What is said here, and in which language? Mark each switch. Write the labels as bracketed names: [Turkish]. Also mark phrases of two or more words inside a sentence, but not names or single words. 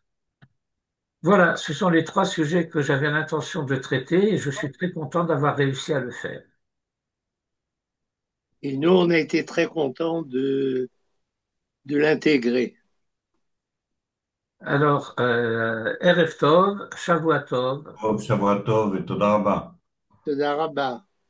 [French] Voilà, ce sont les trois sujets que j'avais l'intention de traiter et je suis très content d'avoir réussi à le faire. Et nous, on a été très contents de l'intégrer. Alors, [Hebrew] ערב טוב שבוע טוב. טוב, שבוע טוב ותודה רבה. תודה רבה.